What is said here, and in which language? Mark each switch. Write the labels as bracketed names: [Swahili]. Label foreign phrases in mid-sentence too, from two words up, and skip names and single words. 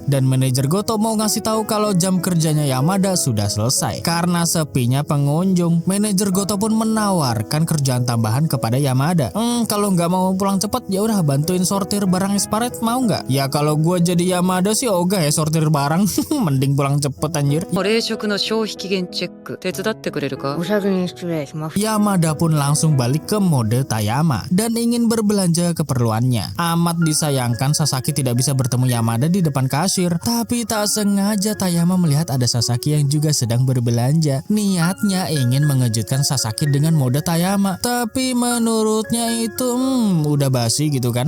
[Indonesian] Dan manajer Goto mau ngasih tahu kalau jam kerjanya Yamada sudah selesai. Karena sepinya pengunjung, manajer Goto pun menawarkan kerjaan tambahan kepada Yamada. Kalau nggak mau pulang cepat ya udah bantuin sortir barang expired, mau nggak? Ya kalau gue jadi Yamada sih ogah ya sortir barang. Mending pulang cepet anjir. [Japanese] 冷食の消費期限チェック手伝ってくれるか？お先に失礼します。 [Indonesian] Yamada pun langsung balik ke mode Tayama dan ingin berbelanja keperluannya. Amat disayangkan Sasaki tidak bisa bertemu Yamada di depan kasir. Tapi tak sengaja Tayama melihat ada Sasaki yang juga sedang berbelanja. Niatnya ingin mengejutkan Sasaki dengan mode Tayama, tapi menurutnya itu udah basi gitu kan.